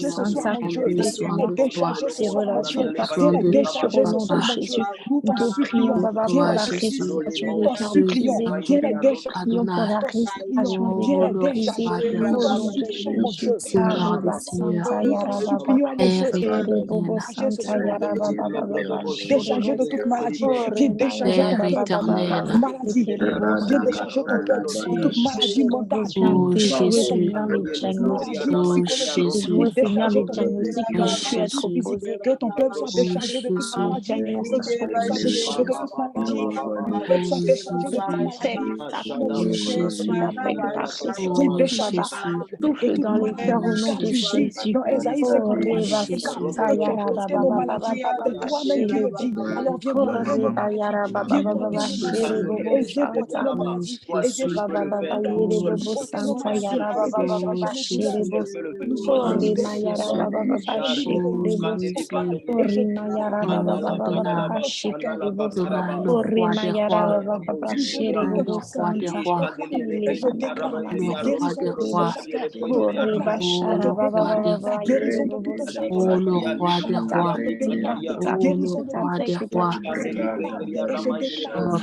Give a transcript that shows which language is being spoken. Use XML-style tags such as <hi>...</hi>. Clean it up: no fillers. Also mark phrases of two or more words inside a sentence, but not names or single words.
<fr>nous Santa, avons besoin Seigneur, de toi, des relations besoin parfois de blessures toi, au nom de Papa, Jésus. Nous te prions, de Baba, pour toi, la Jésus, restauration des cœurs nous brisés. avons besoin de Nous toi, prions pour Adonai, la restauration des ô cœurs le brisés roi des au rois, nom de Jésus. Seigneur des Arriba seigneurs, Santa Yara Baba. Père Chere Bobo éternel, Santa Yara Baba Baba. Chere Bo. Oh, Rema Yara Père Baba Baba. éternel, Chere Bo Santa. Jésus, Viens ô déjouer, Jésus, Seigneur, les diagnostics. ô Jésus, Déjouer, Seigneur, les diagnostics qui ô ont pu être Jésus, posés. ô Jésus, Un diagnostic soit déjoué. ô Ta Jésus, paix, ta paix, ô Seigneur, que Jésus, ta paix, que ta ô restauration, Baba. Jésus, Souffle dans les cœurs ô au nom de Jésus, Jésus. Oh, ô Reba Jésus, Santa Yara Baba Baba Baba Baba Shere Bo. Oh, Reba Yara Baba Baba ô Baba Shere Jésus, Bobo Santa. ô Jésus, Baba Baba Yere ô Bobo Santa Yara Baba Baba ô Baba Shere Jésus, Bo. Oh, ô Rema Yara Jésus, Baba Baba ô Shekere Bo. Jésus, Oh, Rema Yara Baba ô Baba Adonai, Baba Shekere Bo. Adonai, le Oh, roi Rema des Yara rois, Baba Baba Shere le Bobo roi des Santa. rois, Le Baba le Baba roi des rois, Oh, Reba ô le Shara Baba roi des Baba rois, Baba Yere Bobo ô Santa. le roi des Que ta rois, paix, Seigneur, ô le que ta roi paix, des que ta rois, ô</fr>